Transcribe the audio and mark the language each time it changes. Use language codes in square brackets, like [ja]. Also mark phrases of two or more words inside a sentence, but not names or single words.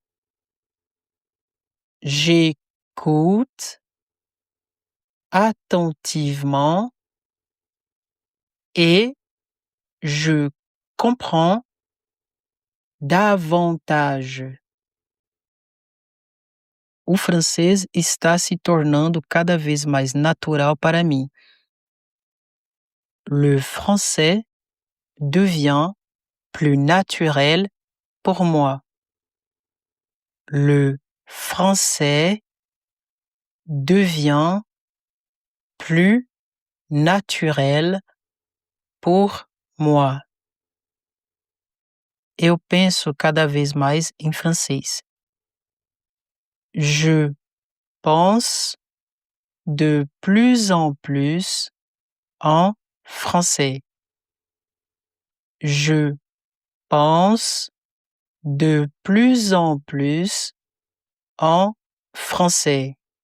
[fr] J'écoute attentivement et je comprends davantage. [pt] O francês está se tornando cada vez mais natural para mim. [fr] Le français devient plus naturel pour moi. Le français devient plus naturel por moi. [pt] Eu penso cada vez mais em francês. [fr] Je pense de plus en plus en français. Je pense de plus en plus en français.